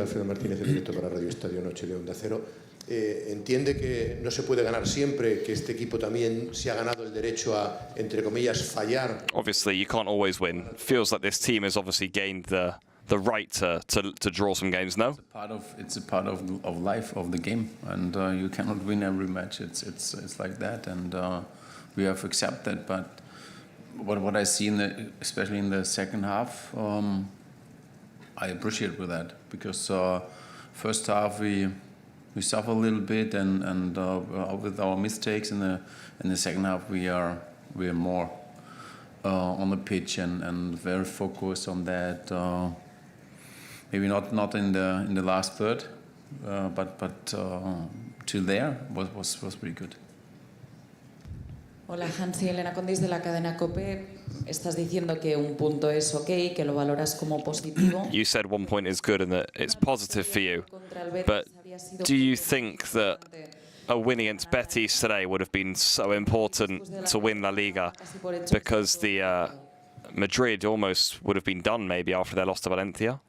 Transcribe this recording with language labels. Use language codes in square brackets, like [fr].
[es] Alfredo Martínez, en directo para Radio Estadio Noche de Onda Cero. ¿Entiende que no se puede ganar siempre, que este equipo también se ha ganado el derecho a, entre comillas, fallar? [en] Obviously, you can't always win. Feels like this team has obviously gained the right to draw some games, no? It's a part of life, of the game, and you cannot win every match. It's like that, and we have accepted. But what I see especially in the second half, I appreciate with that, because first half we suffer a little bit, and with our mistakes. In the second half we are more on the pitch and very focused on that. Maybe not in the last third, but till there was pretty good. [es] Hola, Hansi, Elena Condis de la cadena COPE. Estás diciendo que un punto es okay, que lo valoras como positivo. [en] You said 1 point is good and that it's positive for you. But do you think that a win against Betis today would have been so important to win La Liga, because the Madrid almost would have been done maybe after their loss to Valencia?